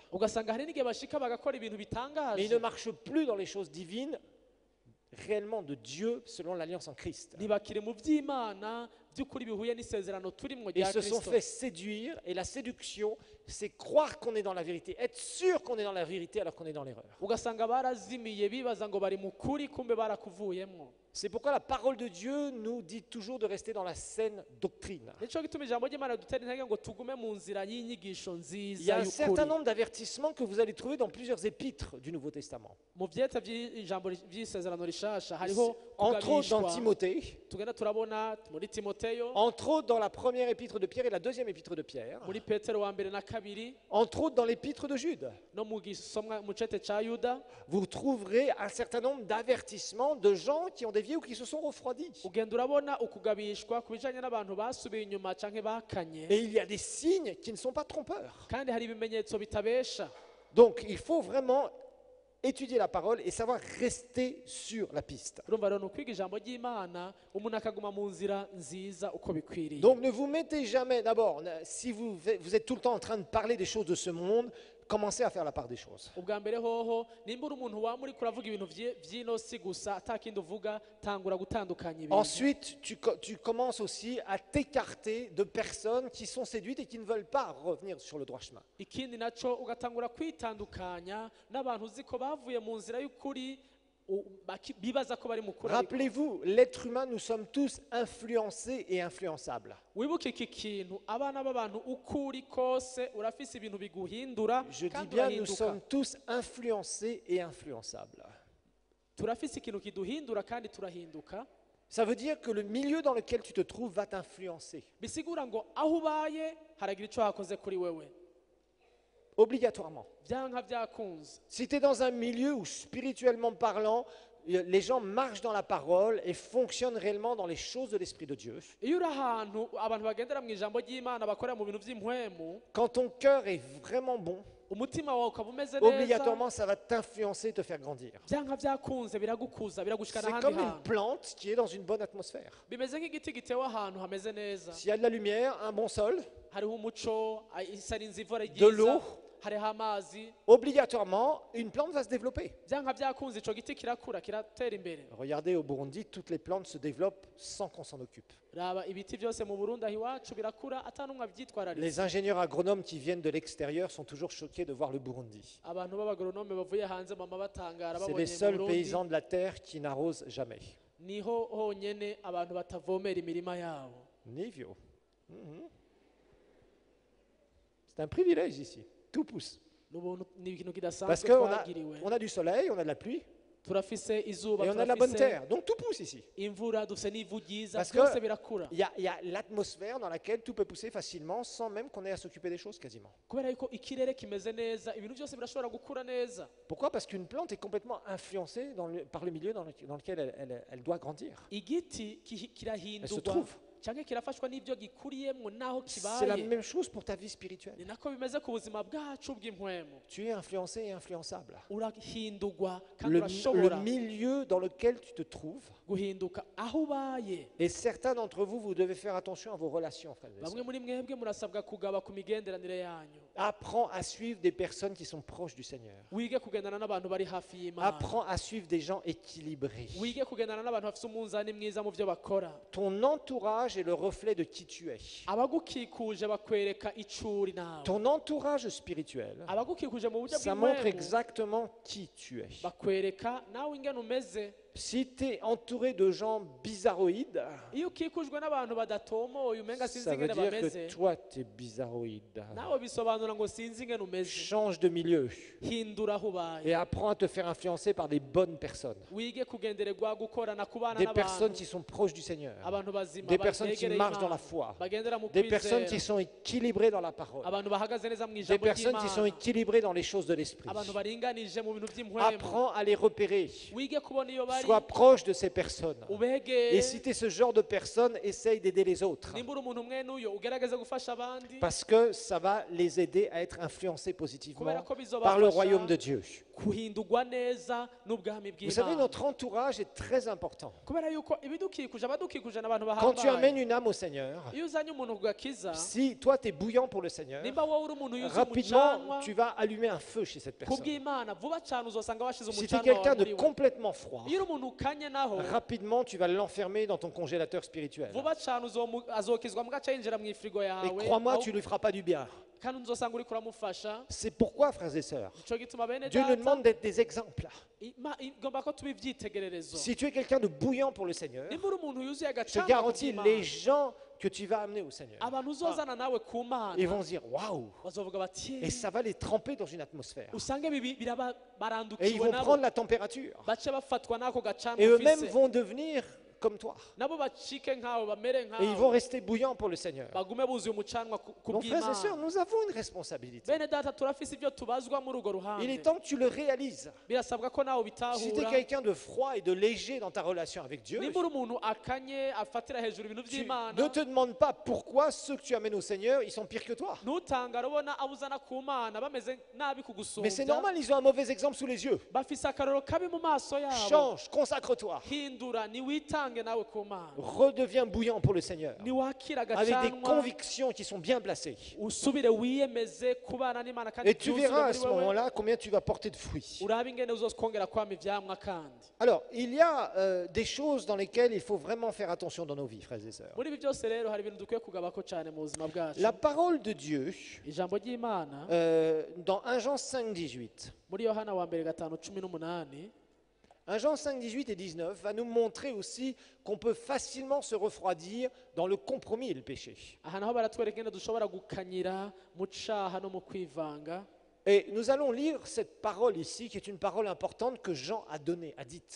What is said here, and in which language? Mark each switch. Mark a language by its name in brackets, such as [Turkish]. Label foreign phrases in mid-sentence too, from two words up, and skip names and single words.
[Rundi] ugasanga hari n'igihe bashika bagakora ibintu [French] Mais ils [Rundi] bitangaje [French] ne marchent plus dans les choses divines, réellement de Dieu, selon l'alliance en Christ. [Rundi] ntibakiri mu by'Imana by'ukuri bihuye n'isezerano turimwo [French] Ils [Rundi] rya [French] se sont [Rundi] Kristo [French] fait séduire et la séduction, c'est croire qu'on est dans la vérité, être sûr qu'on est dans la vérité alors qu'on est dans l'erreur. [Rundi] ugasanga barazimiye bibaza ngo bari mu kuri kumbe barakuvuyemwo [French] C'est pourquoi la parole de Dieu nous dit toujours de rester dans la saine doctrine. [Rundi] nico gituma ijambo ry'Imana dutera intege ngo tugume mu nzira y'inyigisho [French] Il y [Rundi] nziza [French] a un certain [Rundi] y'ukuri [French] nombre d'avertissements que vous allez trouver dans plusieurs épîtres du Nouveau Testament. [Rundi] mu vyeta by'ijambo by'isezerano rishasha hariho [French] Entre autres dans [Rundi] kugabishwa [French] Timothée, [Rundi] tugenda turabona muri Timoteyo [French] entre autres dans la première épître de Pierre et la deuxième épître de Pierre, [Rundi] muri Petero wa mbere na kabiri [French] entre autres dans l'épître de Jude. [Rundi] no mu gisomwa mu cete ca Yuda [French] Vous trouverez un certain nombre d'avertissements de gens qui ont dévié ou qui se sont refroidis. [Rundi] ugenda urabona ukugabishwa ku bijanye n'abantu basubiye inyuma canke bakanye [French] Et il y a des signes qui ne sont pas trompeurs. [Rundi] kandi hari ibimenyetso bitabesha [French] Donc il faut vraiment étudier la parole et savoir rester sur la piste. [Rundi] urumva rero ni ukwiga ijambo ry'Imana umuntu akaguma mu nzira nziza uko bikwiriye [French] Donc ne vous mettez jamais, d'abord, si vous êtes tout le temps en train de parler des choses de ce monde, commencez à faire la part des choses. [Rundi] ubwa mbere hoho nimba uri umuntu waba uriko uravuga ibintu vy'ino si gusa atakindi uvuga tangura gutandukanya ibintu [French] Ensuite, tu commences aussi à t'écarter de personnes qui sont séduites et qui ne veulent pas revenir sur le droit chemin. [Rundi] ikindi naco ugatangura kwitandukanya n'abantu uzi ko bavuye mu nzira y'ukuri bibaza ko bari mu kuri ariko [French] Rappelez-vous, l'être humain, nous sommes tous influencés et influençables. [Rundi] wibuke iki kintu abana b'abantu uko uri kose urafise ibintu biguhindura [French] Je dis [Rundi] kandi [French] bien, nous [Rundi] urahinduka [French] sommes tous influencés et influençables. [Rundi] turafise ikintu kiduhindura kandi turahinduka [French] Ça veut dire que le milieu dans lequel tu te trouves va t'influencer, [Rundi] bisigura ngo aho ubaye haragira ico hakoze kuri wewe [French] obligatoirement. [Rundi] vyanka vyakunze [French] Si tu es dans un milieu où, spirituellement parlant, les gens marchent dans la parole et fonctionnent réellement dans les choses de l'Esprit de Dieu, [Rundi] iyo uri ahantu abantu bagendera mu ijambo ry'Imana bakorera mu bintu vy'impwemu [French] quand ton cœur est vraiment bon, [Rundi] umutima wawe ukaba umeze neza [French] obligatoirement, ça va t'influencer et te faire grandir. [Rundi] vyanka vyakunze biragukuza biragushikana [French] C'est [Rundi] ahandi [French] comme une [Rundi] hantu [French] plante qui est dans une bonne atmosphère. [Rundi] bimeze nk'igiti gitewe ahantu hameze neza [French] S'il y a de la lumière, un bon sol, [Rundi] hariho umuco isarinze ivura [French] de l'eau, [Rundi] ryiza hariho amazi [French] obligatoirement, une plante va se développer. [Rundi] vyanka vyakunze ico giti kirakura kiratera imbere [French] Regardez, au Burundi, toutes les plantes se développent sans qu'on s'en occupe. [Rundi] raba ibiti byose mu Burundi aho iwacu birakura atanumwe avyitwararitse [French] Les ingénieurs agronomes qui viennent de l'extérieur sont toujours choqués de voir le Burundi. [Rundi] abantu b'abagoronome bavuye hanze mama batangara [French] C'est [Rundi] babonye [French] les [Rundi] mu [French] seuls [Rundi] Burundi [French] paysans de la terre qui n'arrosent jamais. [Rundi] niho honyene abantu batavomera imirima yabo Nivio. [French] Mhm. C'est un privilège ici. Tout pousse. [Rundi] ni ikintu [French] Parce [Rundi] kidasanzwe [French] qu'on [Rundi] twagiriwe [French] a du soleil, on a de la pluie, [Rundi] turafise izuba [French] et on a de la bonne [Rundi] turafise [French] terre. Donc tout pousse ici. [Rundi] imvura dufise n'ivu ryiza [French] Parce [Rundi] byose [French] que [Rundi] birakura [French] il y a l'atmosphère dans laquelle tout peut pousser facilement sans même qu'on ait à s'occuper des choses quasiment. [Rundi] kubera yuko ikirere kimeze neza ibintu byose birashobora gukura neza [French] Pourquoi? Parce qu'une plante est complètement influencée par le milieu dans lequel elle doit grandir. [Rundi] igiti [French] Elle se [Rundi] kirahindurwa [French] trouve. [Rundi] canke kirafashwa n'ibyo gikuriyemo naho [French] C'est la [Rundi] kibaye [French] même chose pour ta vie spirituelle. [Rundi] ni nako bimeze ku buzima bwacu bw'impwemu [French] Tu es influencé et influençable. [Rundi] urahindurwa kandi [French] Le [Rundi] urashobora [French] milieu dans lequel tu te trouves. [Rundi] guhinduka aho ubaye. [French] Et certains d'entre vous, vous devez faire attention à vos relations, frères et [Rundi] bamwe [French] sœurs. [Rundi] muri mwebwe murasabwa kugaba ku migenderanire yanyu. [French] Apprends à suivre des personnes qui sont proches du Seigneur. [Rundi] wige kugendana n'abantu bari hafi y'Imana. [French] Apprends à suivre des gens équilibrés. [Rundi] wige kugendana n'abantu bafite umunzani mwiza mu byo bakora. [French] Ton entourage est le reflet de qui tu es. [Rundi] abagukikuje bakwereka icuri nawe. [French] Ton entourage spirituel, [Rundi] abagukikuje mu buryo [French] ça montre [Rundi] bw'impwemu [French] exactement qui tu es. [Rundi] bakwereka nawe ingene umeze. [French] Si tu es entouré de gens bizarroïdes, [Rundi] iyo ukikujwe n'abantu badatomoye umenga sinzi [French] ça veut [Rundi] ingene [French] dire [Rundi] bameze [French] que toi, tu es bizarroïde. [Rundi] nawe bisobanura ngo sinzi ingene umeze. [French] Change de milieu [Rundi] hindura aho ubaye. [French] et apprends à te faire influencer par des bonnes personnes. [Rundi] wige kugendererwa gukorana kubana [French] Des personnes [Rundi] n'abantu [French] qui sont proches du Seigneur. [Rundi] abantu bazima [French] Des personnes qui [Rundi] begereye [French] marchent dans [Rundi] Imana, [French] la foi. [Rundi] bagendera mu [French] Des personnes qui [Rundi] kwizera, [French] sont équilibrées dans la parole. [Rundi] abantu bahagaze neza mu [French] Des [Rundi] ijambo [French] personnes qui sont [Rundi] ry'Imana, [French] équilibrées dans les choses de l'esprit. [Rundi] abantu baringanije mu bintu by'impwemu. [French] Apprends à les repérer. [Rundi] wige kubona iyo bari [French] Sois proche de ces personnes. [Rundi] ubegeye. [French] Et si tu es ce genre de personne, essaye d'aider les autres. [Rundi] nimba uri umuntu umwe n'uyo ugerageze gufasha abandi [French] Parce que ça va les aider à être influencés positivement [Rundi] kubera ko [French] par le [Rundi] bizobafasha [French] royaume de Dieu. [Rundi] kuhindurwa neza n'ubwami [French] Vous savez, [Rundi] bw'Imana. [French] notre entourage est très important. [Rundi] kubera yuko ibidukikuje abadukikuje n'abantu [French] Quand tu amènes [Rundi] bahambaye. [French] une âme au Seigneur, [Rundi] iyo uzanye umuntu ku gakiza, [French] si toi tu es bouillant pour le Seigneur, [Rundi] nimba wowe uri umuntu yuzuye [French] rapidement [Rundi] umucanwa [French] tu vas allumer un feu chez cette [Rundi] ku [French] personne. [Rundi] bw'Imana, vuba cyane uzosanga washize [French] Si tu es [Rundi] umucanwa [French] quelqu'un [Rundi] wawe [French] de [Rundi] muri we. [French] complètement froid, [Rundi] iyo uri umuntu ukanye naho [French] rapidement tu vas l'enfermer dans ton congélateur spirituel. [Rundi] vuba cyane azokizwa mu gace yinjira mu ifirigo [French] Et [Rundi] yawe, [French] crois-moi, [Rundi] aho- [French] tu ne lui feras pas du bien. [Rundi] kandi uzosanga uriko uramufasha. [French] C'est pourquoi, frères et sœurs, [Rundi] Nico gituma bene [French] Dieu nous [Rundi] data, [French] demande d'être des exemples. [Rundi] igomba ko tuba ibyitegererezo. [French] Si tu es quelqu'un de bouillant pour le Seigneur, [Rundi] nimba uri umuntu yuzuye [French] je te [Rundi] agacanwa ku [French] garantis, [Rundi] bw'Imana, [French] les gens que tu vas amener au Seigneur, [Rundi] abantu uzozana nawe ku Mana [French] ils vont se dire waouh, [Rundi] bazovuga bati [French] et ça va les tremper dans une atmosphère. [Rundi] usange biraba [French] Et ils [Rundi] barandukiwe [French] vont [Rundi] nabo [French] prendre la température. [Rundi] bace bafatwa n'ako gacanwa [French] Et eux-mêmes [Rundi] ufise, [French] vont devenir comme toi. [Rundi] nabo bacike nkawe bamere [French] Et ils vont [Rundi] nkawe [French] rester bouillants pour le Seigneur. [Rundi] bagume buzuye umucanwa ku [French] Donc, frères et sœurs, [Rundi] bw'Imana. [French] nous avons une responsabilité. [Rundi] bene data turafise ibyo tubazwa muri urwo [French] Il est [Rundi] ruhande, [French] temps que tu le réalises. [Rundi] birasabwa ko nawe [French] Si tu es [Rundi] ubitahura. [French] quelqu'un de froid et de léger dans ta relation avec Dieu, [Rundi] nimba uri umuntu akanye afatira hejuru ibintu [French] tu [Rundi] by'Imana, [French] ne te demandes pas pourquoi ceux que tu amènes au Seigneur, ils sont pires que toi. [Rundi] ntutangare ubona abo uzana ku Mana bameze nabi [French] Mais c'est [Rundi] kugusumbya, [French] normal, ils ont un mauvais exemple sous les yeux. [Rundi] bafise akarorero kabi mu maso yabo. [French] Change, consacre-toi. [Rundi] hindura niwitange nawe ku Mana, [French] Redeviens bouillant pour le Seigneur. [Rundi] niwakira [French] Avec des [Rundi] agacanwa, [French] convictions qui sont bien placées. [Rundi] usubire wiyemeze kubana n'Imana kandi [French] Et tu [Rundi] byuzure [French] verras à [Rundi] muri [French] ce [Rundi] wewe, [French] moment-là combien tu vas porter de fruits. [Rundi] urabe ingene uzokongera kwama ivyamwa kandi. [French] Alors, il y a des choses dans lesquelles il faut vraiment faire attention dans nos vies, frères et sœurs. [Rundi] muri ibi byose rero hari ibintu dukwiye kugabako cyane mu buzima bwacu. [French] La parole de Dieu, [Rundi] ijambo ry'Imana [French] dans 1 Jean 5, 18, [Rundi] muri Yohana wa mbere 5:18, [French] 1 Jean 5, 18 et 19 va nous montrer aussi qu'on peut facilement se refroidir dans le compromis et le péché. [Rundi] aha naho baratwereka ingene dushobora gukanyira mu caha no mu kwivanga. [French] Et nous allons lire cette parole ici, qui est une parole importante que Jean a donnée, a dite.